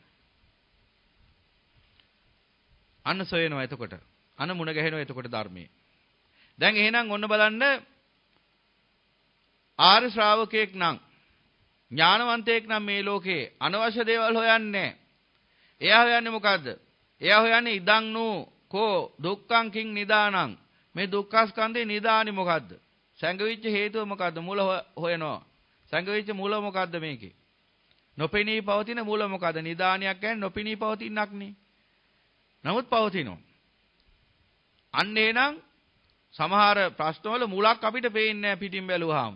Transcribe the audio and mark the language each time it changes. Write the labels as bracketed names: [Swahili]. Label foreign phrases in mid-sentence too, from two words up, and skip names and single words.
[Sinhala] අන්න සොයනවා එතකොට. අන්න මුණ ගැහෙනවා එතකොට ධර්මයේ. දැන් එහෙනම් ඔන්න බලන්න ආර්ය ශ්‍රාවකයෙක් නම් ඥානවන්තයෙක් නම් මේ ලෝකේ අනවශ්‍ය දේවල් හොයන්නේ. එයා හොයන්නේ මොකද්ද? එයා හොයන්නේ [Pali] ඉදං නෝ කෝ දුක්ඛං කිං නිදානං. [Sinhala] මේ දුක්ඛ ස්කන්ධේ නිදානි මොකද්ද? සංගවිච්ච හේතුව මොකද්ද? මූල හොයනවා. සංගවිච්ච මූල මොකද්ද මේකේ? නොපෙනී පවතින මූල මොකද්ද? නිදානියක් කියන්නේ නොපෙනී පවතිනක් නේ. නමුත් පවතිනවා. අන්න එනං සමහර ප්‍රශ්නවල මුලක් අපිට පේන්නේ නැහැ පිටින් බැලුවාම.